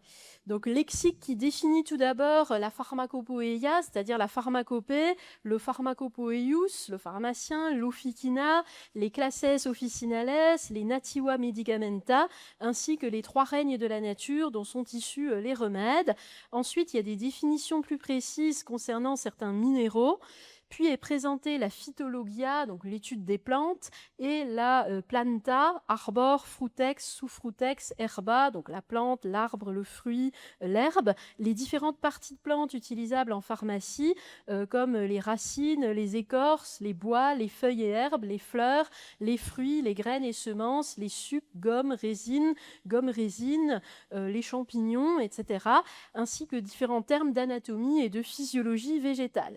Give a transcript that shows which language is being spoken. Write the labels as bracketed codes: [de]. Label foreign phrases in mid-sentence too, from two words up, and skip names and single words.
[fr] Donc, lexique qui définit tout d'abord la pharmacopoeia, c'est-à-dire la pharmacopée, le pharmacopoeius, le pharmacien, l'officina, les classes officinales, les [la] nativa medicamenta, [fr] ainsi que les trois règnes de la nature dont sont issus les remèdes. Ensuite, il y a des définitions plus précises concernant certains minéraux. Puis est présentée la phytologia, donc l'étude des plantes, et la [la] planta, arbor, frutex, sous-frutex, herba, [fr] donc la plante, l'arbre, le fruit, l'herbe, les différentes parties de plantes utilisables en pharmacie, comme les racines, les écorces, les bois, les feuilles et herbes, les fleurs, les fruits, les graines et semences, les sucs, gommes, résines, gomme-résine, les champignons, etc., ainsi que différents termes d'anatomie et de physiologie végétale.